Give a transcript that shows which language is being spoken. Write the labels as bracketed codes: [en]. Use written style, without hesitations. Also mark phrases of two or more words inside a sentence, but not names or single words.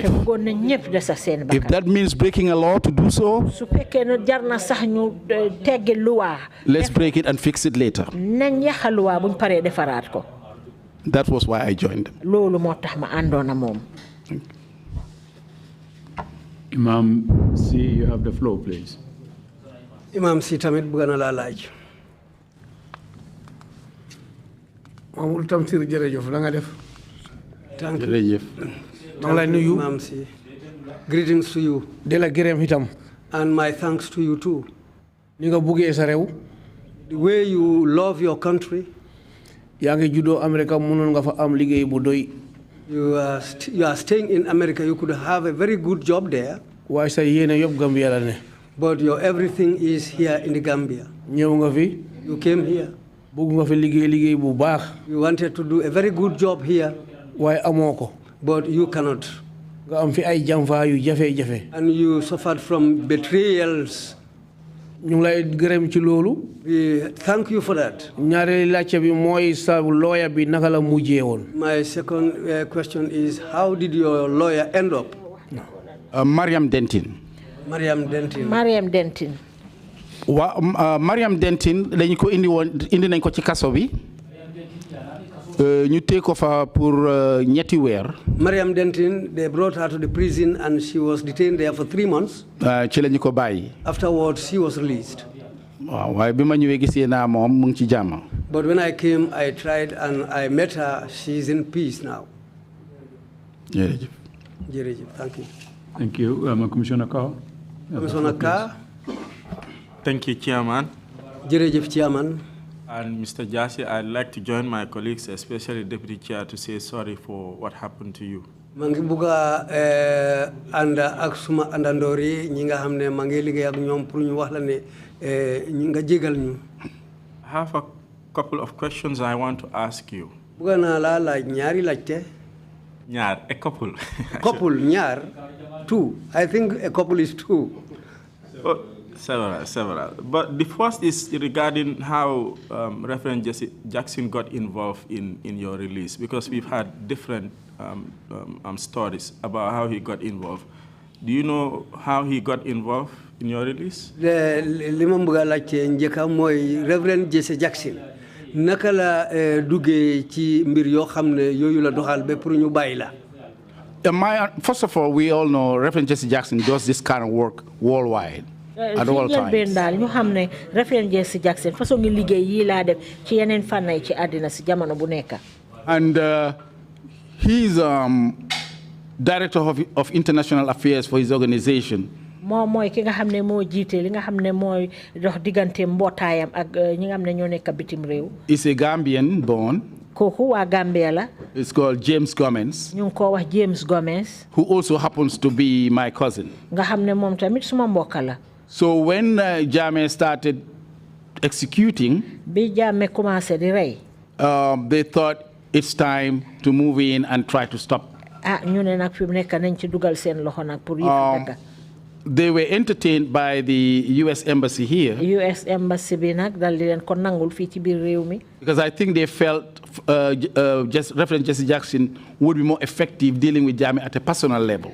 [en] If that means breaking a law to do so, let's break it and fix it later. That was why I joined them. Imam C, you have the floor, please. [wo] Imam C tamit bugana la laaj. Mamul Tamsir jërëjëf la nga def. [en] Thank you. [wo] Jërëjëf. Maa ngi lay nuyu. [en] Imam C. Greetings to you. [wo] De la gërëm itam. [en] And my thanks to you too. [wo] Ni nga buggee sa réew. [en] The way you love your country. [wo] yaa ngi juddoo America mënoon nga fa am liggéey bu doy. [en] You are staying in America. You could have a very good job there. [wo] waaye sa yéene yëpp Gambia la ne. [en] But your everything is here in the Gambia. [wo] ñëw nga fi. [en] You came here. [wo] bëgg nga fi liggéey bu baax. [en] You wanted to do a very good job here. [wo] waaye amoo ko. [en] But you cannot. [wo] nga am fi ay jàmfaa yu jafe-jafe. [en] And you suffered from betrayals. [wo] ñu ngi lay gërëm ci loolu. [en] We thank you for that. [wo] ñaareelu laajte bi mooy sa lawyer bi naka la mujjee woon. [en] My second question is, how did your lawyer end up? Mariam Dentin. Mariam Dentin. Mariam Dentin. [wo] Mariam Dentin dañ ko indi nañ ko ci kaso bi. ñu tee ko fa pour ñetti weer. [en] Mariam Dentin, they brought her to the prison and she was detained there for 3 months. [wo] ci lañu ko bàyyi. [en] Afterwards, she was released. [wo] waaw waaye bi ma ñëwee gisee naa moom mu ngi ci jàmm. [en] But when I came, I tried and I met her. She's in peace now. [wo] jërëjëf. Jërëjëf, [en] thank you. Thank you. Commissioner Carr. Commissioner Carr. Thank you, Chairman. [wo] Jërëjëf, Chairman. [en] And Mr. Jasseh, I'd like to join my colleagues, especially Deputy Chair, to say sorry for what happened to you. [wo] Mangi buga anda ak suma andandori ñi nga xamne mangi liggéey ak ñom pour ñu wax la ne ñi nga jégal ñu. [en] I have a couple of questions I want to ask you. [wo] Buga na la laaj ñaari laajte. Ñaar, [en] a couple. Couple, ñaar, two. I think a couple is two. Oh, several. But the first is regarding how Reverend Jasseh Jackson got involved in your release, because we've had different stories about how he got involved. Do you know how he got involved in your release? [wo] Li ma bëgg a laajte njëkk mooy Reverend Jasseh Jackson naka la duggee ci mbir yoo xam ne yooyu la doxal ba pour ñu bàyyi la. [en] First of all, we all know Reverend Jasseh Jackson does this kind of work worldwide. At all times. [wo] ñu xam ne Reverend Jasseh Jackson façon ngi liggéey yi laa def ci yeneen fànn yi ci àddina si jamono bu nekk. [en] And he's director of international affairs for his organization. [wo] moom mooy ki nga xam ne moo jiite li nga xam ne mooy dox diggante mbootaayam ak ñi nga xam ne ñoo nekk bitim réew. [en] He's a Gambian born. [wo] kooku waa Gambia la. [en] It's called James Gomez. [wo] ñu ngi ko wax James Gomez. [en] Who also happens to be my cousin. [wo] nga xam ne moom tamit suma mbokk la. [en] So when Jammeh started executing, [wo] bi Jammeh commencé di rey. [en] They thought it's time to move in and try to stop. They were entertained by the U.S. Embassy here. US Embassy Because I think they felt Reverend Jasseh Jackson would be more effective dealing with Jammeh at a personal level.